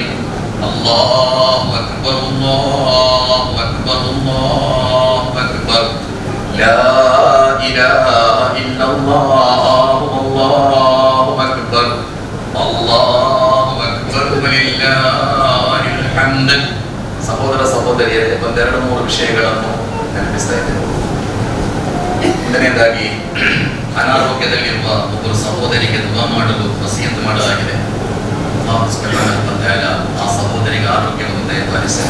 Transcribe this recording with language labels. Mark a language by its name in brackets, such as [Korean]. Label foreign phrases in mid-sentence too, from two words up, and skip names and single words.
[Arabic] الله اكبر الله اكبر الله اكبر لا اله الا الله الله اكبر الله اكبر ولله الحمد. [Kannada] ಸಹೋದರ ಸಹೋದರಿಯರೇ, ಒಂದೆರಡು ಮೂರು ವಿಷಯಗಳನ್ನು ನೆನಪಿಸ್ತಾ ಇದ್ದೇನೆ. ಮೊದಲನೇದಾಗಿ ಅನಾರೋಗ್ಯದಲ್ಲಿರುವ ಒಬ್ಬರು ಸಹೋದರಿಗೆ ದುವಾ ಮಾಡಲು ವಸಿಯತ್ತು ಮಾಡಲಾಗಿದೆ. ಆ ಸಹೋದರಿಗೆ ಆರೋಗ್ಯವನ್ನು ದಯಪಾಲಿಸಲಿ.